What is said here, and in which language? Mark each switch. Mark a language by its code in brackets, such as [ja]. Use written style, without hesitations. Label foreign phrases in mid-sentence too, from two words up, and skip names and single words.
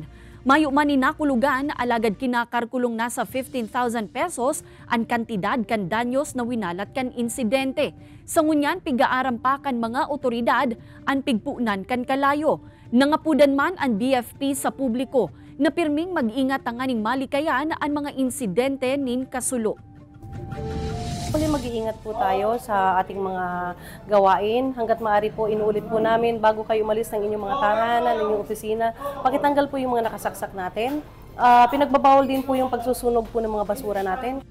[bik] Mayo man ninakulugan, alagad kinakarkulong nasa 15,000 pesos ang kantidad kan danyos na winalat kan insidente. Sa ngunyan, pigaarampakan mga otoridad ang pigpunan kan kalayo. Nangapudan man ang BFP sa publiko na pirming mag-ingat ang aning malikayan ang mga insidente nin kasulo. [tl] Mag-iingat po tayo sa ating mga gawain. Hanggat maaari po, inuulit po namin bago kayo umalis ng inyong mga tahanan, inyong opisina, pakitanggal po yung mga nakasaksak natin. Pinagbabawal din po yung pagsusunog po ng mga basura natin.